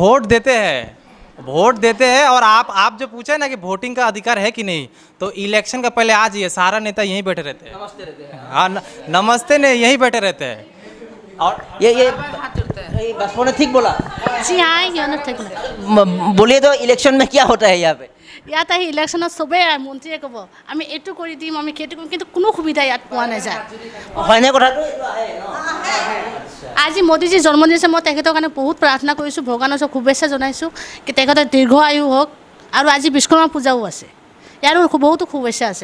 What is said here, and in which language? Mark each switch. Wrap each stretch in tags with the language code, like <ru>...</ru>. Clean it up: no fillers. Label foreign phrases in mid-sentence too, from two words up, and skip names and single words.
<hi>वोट देते हैं, वोट देते हैं। और आप जो पूछे ना कि वोटिंग का अधिकार है कि नहीं, तो इलेक्शन का पहले आ जाइए, सारा नेता यहीं बैठे रहते हैं। नमस्ते रहते हैं, हाँ नमस्ते ने यहीं बैठे रहते हैं। और ये बसपो ने ठीक बोला जी हाँ, ये ठीक बोलिए तो इलेक्शन में क्या होता है यहाँ पे?</hi> <as>ইয়াত আহি ইলেকশ্যনত চবেই মন্ত্ৰীয়ে ক'ব আমি এইটো কৰি দিম, আমি সেইটো কৰিম, কিন্তু কোনো সুবিধা ইয়াত পোৱা নাযায়। হয়নে কথাটো? আজি মোদীজীৰ জন্মদিন আছে, মই তেখেতৰ কাৰণে বহুত প্ৰাৰ্থনা কৰিছোঁ, ভগৱানৰ ওচৰত শুভেচ্ছা জনাইছোঁ কি তেখেতৰ দীৰ্ঘ আয়ু হওক। আৰু আজি বিশ্বকৰ্মা পূজাও আছে, ইয়াৰো বহুতো শুভেচ্ছা আছে।</as>